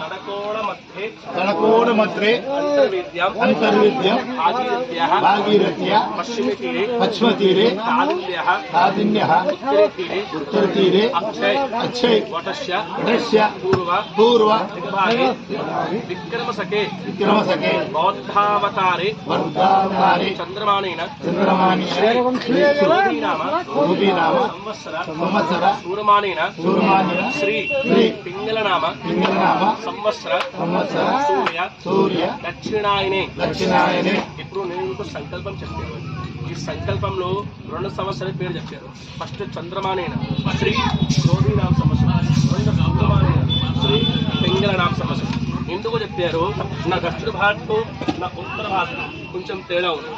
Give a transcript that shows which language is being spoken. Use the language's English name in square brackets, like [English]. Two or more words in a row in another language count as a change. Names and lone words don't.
[Sanskrit] सडकोणमध्ये अंतर्वेद्यं भागीरथ्याः पश्चिमतीरे कालिन्द्याः उत्तरतीरे अक्षय वटस्य पूर्व विक्रमसके बौद्धावतारे चंद्रमानेन श्रीनाम संवत्सर सूरमानेन श्री पिंगलनाम संवत्सर सूर्य दक्षिणायने [Telugu] ఇప్పుడు నేను మీకు సంకల్పం చెప్తాను. ఈ సంకల్పంలో 2 సంవత్సరాల పేరు చెప్పారు. ఫస్ట్ [Sanskrit] చంద్రమానేన శ్రీ క్రోధీనామ సంవత్సరం, [Telugu] రెండో [Sanskrit] సూర్యమానేన శ్రీ పింగళనామ సంవత్సరం. [Telugu] ఎందుకు చెప్పారు? నా దక్షిణ భారత్ నా ఉత్తర భారత్ కొంచెం తేడా ఉంది.